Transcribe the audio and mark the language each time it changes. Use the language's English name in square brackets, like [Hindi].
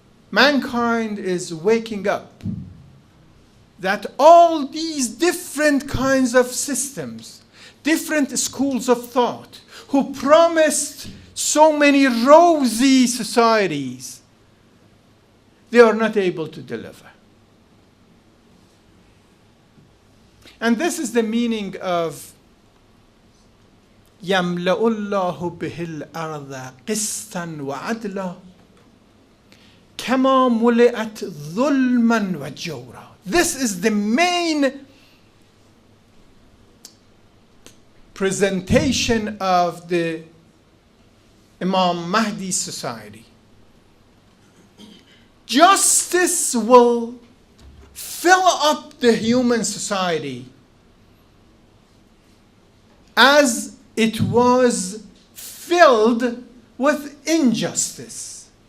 [English] Mankind is waking up that all these different kinds of systems, different schools of thought, who promised so many rosy societies, they are not able to deliver. And this is the meaning of [Arabic] يَمْلَأُ اللَّهُ بِهِ الْأَرْضَ قِسْطًا وَعَدْلًا كَمَا مُلِئَتْ ظُلْمًا وَجَوْرًا. [English] This is the main presentation of the Imam Mahdi's society. Justice will fill up the human society as it was filled with injustice.